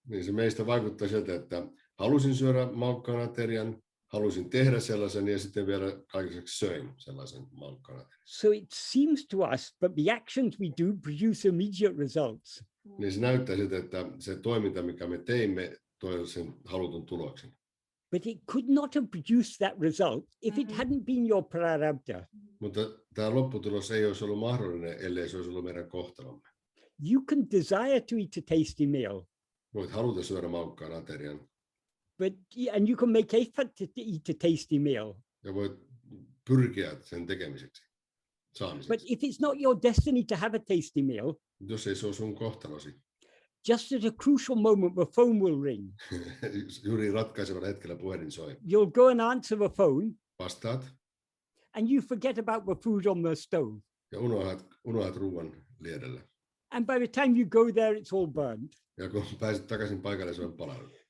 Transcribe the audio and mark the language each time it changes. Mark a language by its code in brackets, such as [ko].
[fi] Niin se meistä vaikuttaa siltä, että halusin syödä maukkaan aterian, halusin tehdä sellaisen ja sitten vielä kaikiseksi söin sellaisen maukkana. [en] So it seems to us that the actions we do produce immediate results. [fi] Niin se näyttää siltä, että se toiminta, mikä me teimme, toi sen halutun tuloksen. [en] But it could not have produced that result if it hadn't been your prarabdha. [fi] Mutta tämä lopputulos ei olisi ollut mahdollinen, ellei se olisi ollut meidän kohtalomme. [en] You can desire to eat a tasty meal, [fi] Voit haluta syödä maukkaan aterian [en] and you can make effort to eat a tasty meal. [fi] ja voit pyrkiä sen tekemiseksi, [en] But [fi] saamiseksi. [en] if it's not your destiny to have a tasty meal, [fi] Jos ei se ole sun kohtalosi, [en] just at a crucial moment, the phone will ring. [fi] juuri ratkaisevalla hetkellä puhelin soi. [en] You'll go and answer the phone, [fi] Vastaat [en] and you forget about the food on the stove. [fi] ja unohdat ruuan liedellä. [en] And by the time you go there, it's all burned. [fi] Ja kun pääset takaisin paikalle, se on palanut.